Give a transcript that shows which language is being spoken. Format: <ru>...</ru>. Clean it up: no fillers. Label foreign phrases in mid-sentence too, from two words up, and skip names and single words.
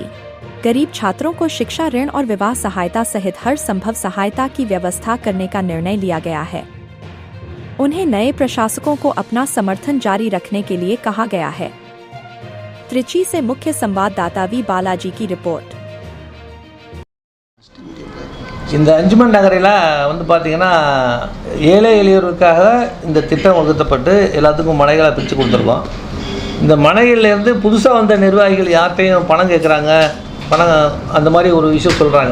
<hi>गरीब छात्रों को शिक्षा ऋण और विवाह सहायता सहित हर संभव सहायता की व्यवस्था करने का निर्णय लिया गया है। उन्हें नए प्रशासकों को अपना समर्थन जारी रखने के लिए कहा गया है। त्रिची से मुख्य संवाददाता वी बालाजी की रिपोर्ट।</hi> <ta>இந்த அஞ்சுமன் நகரில் வந்து பார்த்திங்கன்னா ஏழை எளியோருக்காக இந்த திட்டம் வகுத்தப்பட்டு எல்லாத்துக்கும் மனைகளை பிரித்து கொடுத்துருக்கோம். இந்த மனைகளிலேருந்து புதுசாக வந்த நிர்வாகிகள் யார்கிட்டையும் பணம் கேட்குறாங்க, பணம் அந்த மாதிரி ஒரு விஷயம் சொல்கிறாங்க.</ta>